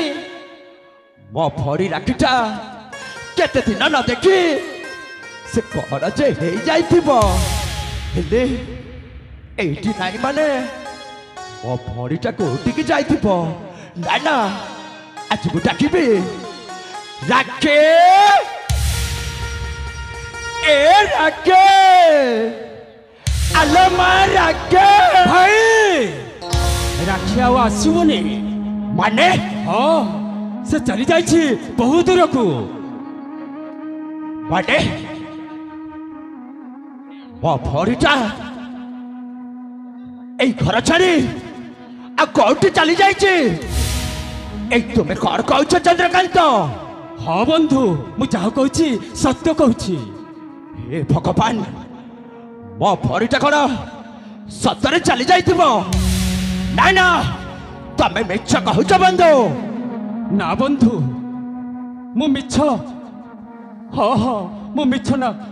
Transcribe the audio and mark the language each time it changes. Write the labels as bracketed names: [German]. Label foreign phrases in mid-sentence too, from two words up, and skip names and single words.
[Odia] ମୋ ଭଉଣୀ ରାକ୍ଷୀଟା କେତେ ଦିନ ନ ଦେଖି ସେ କ'ଣ ଯେ ହେଇଯାଇଥିବ ହେଲେ ଏଇଠି ନାହିଁ ମାନେ ମୋ ଭଉଣୀଟା କୋଉଠିକି ଯାଇଥିବ ନା ନା ଆଜି ମୁଁ ଡାକିବି ରାକ୍ଷୀ ଏ ରାକ୍ଷୀ ଆଲୋ ମା ରାକ୍ଷୀ ଭାଇ ରାକ୍ଷୀ ଆଉ ଆସିବନି ମାନେ ହଁ ସେ ଚାଲି ଯାଇଛି ବହୁ ଦୂରକୁ ମାନେ ମୋ ଭଉଣୀଟା ଏଇ ଘର ଛାଡ଼ି ଆଉ କୋଉଠି ଚାଲି ଯାଇଛି ଏଇ ତୁମେ କଣ କହୁଛ চন্দ্রকান্ত ହଁ ବନ୍ଧୁ ମୁଁ ଯାହା କହୁଛି ସତ୍ୟ କହୁଛି ହେ ଭଗବାନ ମୋ ଭଉଣୀଟା କଣ ସତରେ ଚାଲି ଯାଇଥିବ ନା ନା ତମେ ମିଛ କହୁଛ ବନ୍ଧୁ ନା ବନ୍ଧୁ ମୁଁ ମିଛ ହଁ ହଁ ମୁଁ ମିଛ ନା